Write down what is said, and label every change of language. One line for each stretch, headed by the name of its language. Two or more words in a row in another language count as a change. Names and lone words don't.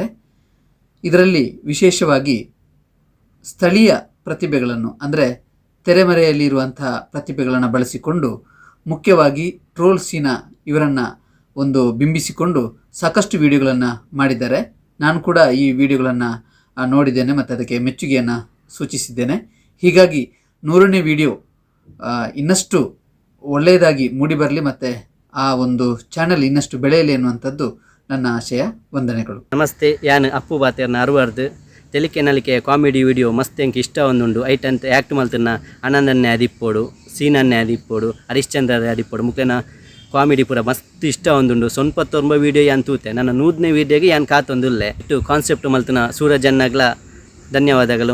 Kannada: ಇದರಲ್ಲಿ ವಿಶೇಷವಾಗಿ ಸ್ಥಳೀಯ ಪ್ರತಿಭೆಗಳನ್ನು ಅಂದರೆ ತೆರೆಮರೆಯಲ್ಲಿರುವಂತಹ ಪ್ರತಿಭೆಗಳನ್ನು ಬಳಸಿಕೊಂಡು ಮುಖ್ಯವಾಗಿ ಟ್ರೋಲ್ ಸೀನಾ ಇವರನ್ನು ಒಂದು ಬಿಂಬಿಸಿಕೊಂಡು ಸಾಕಷ್ಟು ವಿಡಿಯೋಗಳನ್ನು ಮಾಡಿದ್ದಾರೆ. ನಾನು ಕೂಡ ಈ ವಿಡಿಯೋಗಳನ್ನು ನೋಡಿದ್ದೇನೆ ಮತ್ತು ಅದಕ್ಕೆ ಮೆಚ್ಚುಗೆಯನ್ನು ಸೂಚಿಸಿದ್ದೇನೆ. ಹೀಗಾಗಿ 100ನೇ ವಿಡಿಯೋ ಇನ್ನಷ್ಟು ಒಳ್ಳೆಯದಾಗಿ ಮೂಡಿಬರಲಿ ಮತ್ತು ಆ ಒಂದು ಚಾನಲ್ ಇನ್ನಷ್ಟು ಬೆಳೆಯಲಿ ಅನ್ನುವಂಥದ್ದು ನನ್ನ ಆಶಯ. ವಂದನೆಗಳು.
Tulu: ನಮಸ್ತೆ, ಯಾನು ಅಪ್ಪು ಬಾತೇರ್ನ ಅರುವಾರ್ದು ತೆಲಿಕೆ ನಲಿಕೆ ಕಾಮಿಡಿ ವಿಡಿಯೋ ಮಸ್ತ್ ಎಂಕ್ ಇಷ್ಟ ಒಂದುಂಡು ಐಟಂತ ಆ್ಯಕ್ಟ್ ಮಲ್ತನ್ನ ಆನಂದನ್ನೇ ಅದಿಪ್ಪೋಡು, ಸೀನನ್ನೇ ಅದಿಪ್ಪೋಡು, ಹರಿಶ್ಚಂದ್ರ ಅದಿಪ್ಪೋಡು ಮುಖ್ಯನ ಕಾಮಿಡಿ ಪೂರ ಮಸ್ತ್ ಇಷ್ಟ ಒಂದುಂಡು. ಸೊನ್ಪತ್ತೊಂಬ ವಿಡಿಯೋ ಯಾನ್ ತೂತೆ ನನ್ನ 100ನೇ ವಿಡಿಯೋಗೆ ಯಾನ್ ಕಾತೊಂದುಲ್ಲೆ ಇಟ್ಟು ಕಾನ್ಸೆಪ್ಟ್ ಮಲ್ತನ ಸೂರಜನ್ನಗ್ಲ ಧನ್ಯವಾದಗಳು.